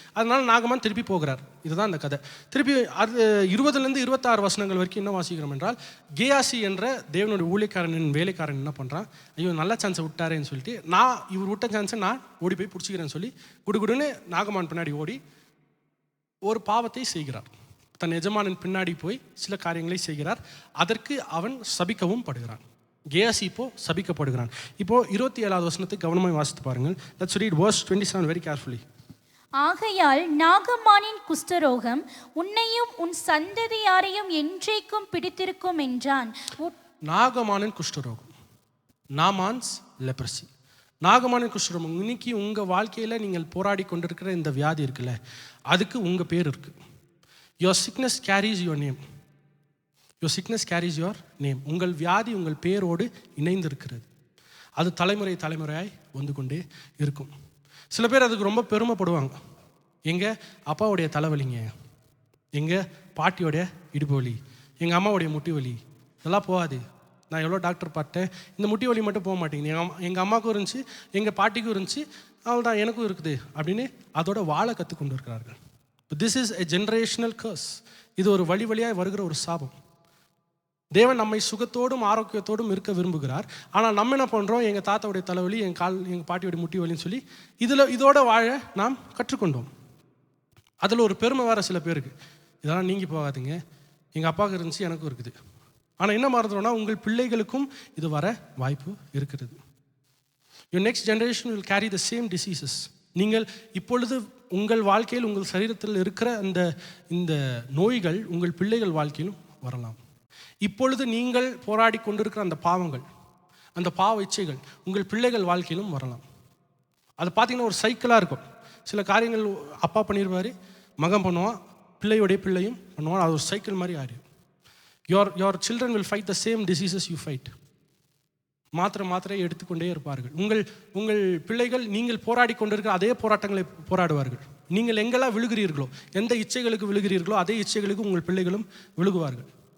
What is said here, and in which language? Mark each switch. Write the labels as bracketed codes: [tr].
[ta] அதனால நாகமான் திருப்பி போகிறார். இதுதான் அந்த கதை. திருப்பி அது 20லேருந்து 26 வசனங்கள் வரைக்கும் என்ன வாசிக்கிறோம் என்றால், கேயாசி என்ற தேவனுடைய ஊழியக்காரனின் வேலைக்காரன் என்ன பண்ணுறான், ஐயோ நல்ல சான்ஸை விட்டாரேன்னு சொல்லிட்டு நான் இவர் விட்ட சான்ஸை நான் ஓடி போய் பிடிச்சிக்கிறேன்னு சொல்லி குடுகுடுன்னு நாகமான் பின்னாடி ஓடி ஒரு பாவத்தை செய்கிறார். தன் எஜமானின் பின்னாடி போய் சில காரியங்களை செய்கிறார். அதற்கு அவன் சபிக்கவும் படுகிறான். கேயாசி இப்போ சபிக்கப்படுகிறான். இப்போ 27வது வசனத்தை கவனமாக வாசித்து பாருங்கள். [en] Let's read verse 27 very carefully. [ta] ஆகையால் நாகமானின் குஷ்டரோகம் உன்னையும் உன் சந்ததியாரையும் என்றைக்கும் பிடித்திருக்கும் என்றான். நாகமானின் குஷ்டரோகம், [en] Naaman's leprosy. [ta] நாகமானின் குஷ்டரோகம். இன்னைக்கு உங்கள் வாழ்க்கையில் நீங்கள் போராடி கொண்டிருக்கிற இந்த வியாதி இருக்குல்ல, அதுக்கு உங்கள் பேர் இருக்குது. [en] Your sickness carries your name. Your sickness carries your name. [ta] உங்கள் வியாதி உங்கள் பேரோடு இணைந்து இருக்கிறது. அது தலைமுறை தலைமுறையாய் வந்து கொண்டே இருக்கும். சில பேர் அதுக்கு ரொம்ப பெருமைப்படுவாங்க. எங்கள் அப்பாவுடைய தலைவலிங்க, எங்கள் பாட்டியோடைய இடுப்பு வலி, எங்கள் அம்மாவுடைய முட்டி வலி, இதெல்லாம் போகாது. நான் எவ்வளோ டாக்டர் பார்த்தேன், இந்த முட்டி வலி மட்டும் போக மாட்டேங்குது. எங்கள் அம்மாவுக்கும் இருந்துச்சு, எங்கள் பாட்டிக்கும் இருந்துச்சு, அவள் தான் எனக்கும் இருக்குது அப்படின்னு அதோட வாழ கற்றுக்கொண்டு இருக்கிறார்கள். [en] This is a generational curse. [ta] இது ஒரு வழி வழியாக வருகிற ஒரு சாபம். தேவன் நம்மை சுகத்தோடும் ஆரோக்கியத்தோடும் இருக்க விரும்புகிறார். ஆனால் நம்ம என்ன பண்ணுறோம், எங்கள் தாத்தாவுடைய தலைவலி, எங்கள் பாட்டியோடைய முட்டி வலின்னு சொல்லி இதோட வாழ நாம் கற்றுக்கொண்டோம். அதில் ஒரு பெருமை வேறு சில பேருக்கு, இதெல்லாம் நீங்கி போகாதுங்க, எங்கள் அப்பாவுக்கு இருந்துச்சு எனக்கும் இருக்குது. ஆனால் என்ன மறந்துடும்னா உங்கள் பிள்ளைகளுக்கும் இது வர வாய்ப்பு இருக்கிறது. [en] Your next generation will carry the same diseases. [ta] நீங்கள் இப்பொழுது உங்கள் வாழ்க்கையில் உங்கள் சரீரத்தில் இருக்கிற இந்த நோய்கள் உங்கள் பிள்ளைகள் வாழ்க்கையிலும் வரலாம். இப்பொழுது நீங்கள் போராடி கொண்டிருக்கிற அந்த பாவங்கள், அந்த பாவ இச்சைகள் உங்கள் பிள்ளைகள் வாழ்க்கையிலும் வரலாம். அது பார்த்தீங்கன்னா ஒரு சைக்கிளாக இருக்கும். சில காரியங்கள் அப்பா பண்ணிடுவார், மகன் பண்ணுவான், பிள்ளையுடைய பிள்ளையும் பண்ணுவான். அது ஒரு சைக்கிள் மாதிரி ஆயிடும். [en] your children will fight the same diseases you fight. [ta] மாத்திரை எடுத்துக்கொண்டே இருப்பார்கள். உங்கள் பிள்ளைகள் நீங்கள் போராடி கொண்டிருக்கிற அதே போராட்டங்களை போராடுவார்கள். நீங்கள் எங்கெல்லாம் விழுகிறீர்களோ, எந்த இச்சைகளுக்கு விழுகிறீர்களோ அதே இச்சைகளுக்கு உங்கள் பிள்ளைகளும் விழுகுவார்கள்.